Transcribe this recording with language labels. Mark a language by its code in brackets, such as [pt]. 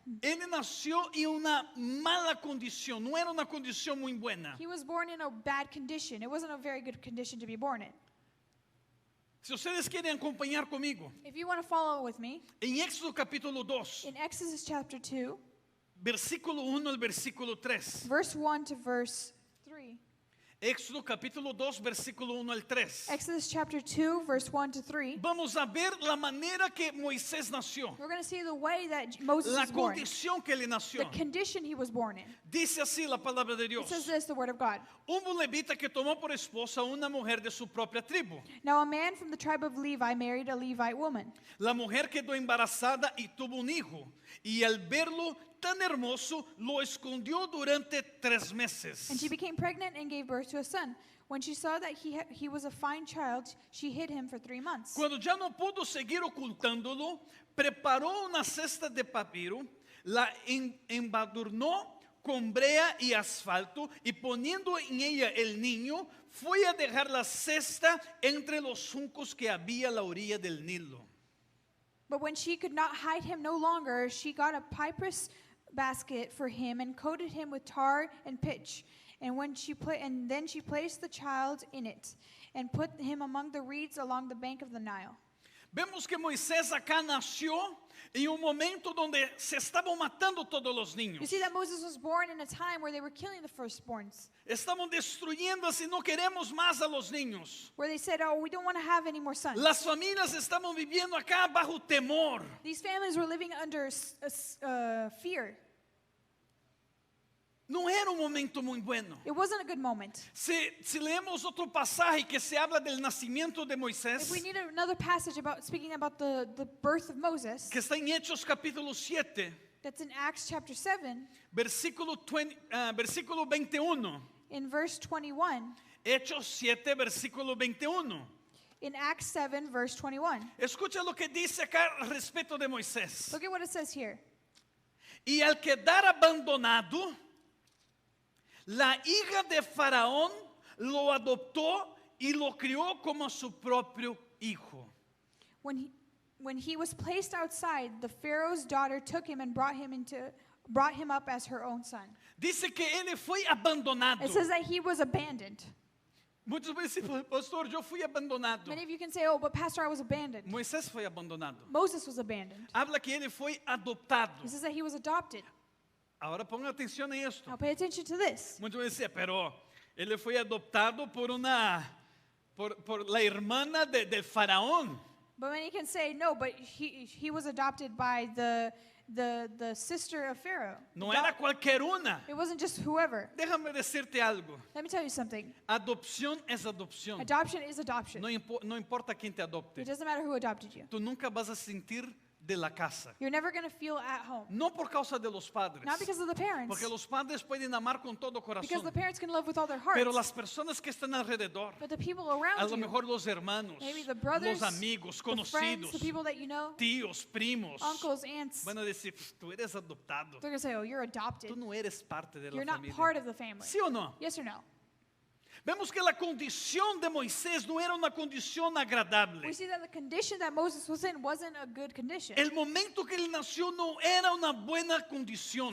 [es] Él nació en una mala condición, no era una condición muy buena. [en] He was born in a bad condition. It wasn't a very good condition to be born in. [es] Si ustedes quieren acompañar conmigo, [en] If you want to follow with me, [es] en Éxodo capítulo 2, [en] in Exodus chapter 2, [es] versículo 1 al versículo 3, [en] verse 1 to verse 3, [es] Éxodo capítulo 2, versículo 1 al 3. [en] Exodus chapter 2, verse 1 to 3. [es] Vamos a ver la manera que Moisés nació, [en] We're going to see the way that Moses [es] la [en] was born, [es] condición que él nació. [en] the condition he was born in. [es] Dice así la palabra de [en] It [es] Dios. [en] says this, the word of God. [es] Hubo un levita que tomó por esposa una mujer de su propia tribu. [en] Now a man from the tribe of Levi married a Levite woman. [es] La mujer quedó embarazada y tuvo un hijo. Y al verlo tan hermoso, lo escondió durante 3 meses. [en] And she became pregnant and gave birth to a son. When she saw that he was a fine child, she hid him for 3 months. [es] Cuando ya no pudo seguir ocultándolo, preparó una cesta de papiro, la embadurnó con brea y asfalto y poniendo en ella el niño, fue a dejar la cesta entre los juncos que había a la orilla del Nilo. [en] But when she could not hide him no longer, she got a cypress basket for him and coated him with tar and pitch. And then she placed the child in it and put him among the reeds along the bank of the Nile. [es] Vemos que Moisés acá nació en un momento donde se estaban matando todos los [en] You [es] niños. [en] see that Moses was born in a time where they were killing the firstborns, [es] Estaban destruyendo así, no queremos más a los niños. [en] where they said, oh, we don't want to have any more sons. [es] Las familias estaban viviendo acá bajo temor. [en] These families were living under fear. [es] No era un momento muy bueno. [en] It wasn't a good moment. [es] Si leemos otro pasaje que se habla del nacimiento de [en] If [es] Moisés, [en] we need another passage speaking about the birth of Moses, [es] que está en Hechos capítulo 7, [en] that's in Acts chapter 7, [es] versículo 21. [en] in verse 21. [es] Hechos 7, versículo 21. [en] In Acts 7, verse 21. [es] Escucha lo que dice acá respecto de Moisés. [en] Look at what it says here. [es] Y al quedar abandonado, la hija de Faraón lo adoptó y lo crió como su propio hijo. [en] When he was placed outside, the Pharaoh's daughter took him and brought him up as her own son. [es] Dice que él fue abandonado. [en] It says that he was abandoned. [es] Muchos veces, pastor, yo fui abandonado. [en] Many of you can say, oh, but pastor, I was abandoned. [es] Moisés fue abandonado. [en] Moses was abandoned. [es] Habla que él fue adoptado. [en] It says that he was adopted. [es] Ahora ponga atención en esto. [en] Now pay attention to this. [es] Muchos decían, pero él fue adoptado por la hermana del faraón. [en] But many can say, no, but he was adopted by the sister of Pharaoh. [es] No era cualquier una. [en] It wasn't just whoever. [es] Déjame decirte algo. [en] Let me tell you something. [es] Adopción es adopción. [en] Adoption is adoption. [es] No importa quién te adopte. [en] It doesn't matter who adopted you. [es] Tú nunca vas a sentir de la casa. [en] You're never going to feel at home. [es] No por causa de los padres. [en] Not because of the parents. [es] Porque los padres pueden amar con todo [en] Because [es] corazón. [en] the parents can love with all their hearts. [es] Pero las personas que están alrededor, [en] But the people [es] a [en] around [es] lo [en] you, [es] mejor los hermanos, [en] maybe the brothers, [es] los amigos, [en] the friends, [es] conocidos, [en] the people that you know, [es] tíos, primos, [en] uncles, aunts, [es] van a decir, "Pues, tú eres adoptado. [en] they're going to say, oh, you're adopted. [es] Tú no eres parte de la [en] You're not [es] familia. [en] part of the family. [es] ¿Sí o no? [en] Yes or no? [es] Vemos que la condición de Moisés no era una condición agradable. [en] We see that the condition that Moses was in wasn't a good condition. [es] El momento que él nació no era una buena condición.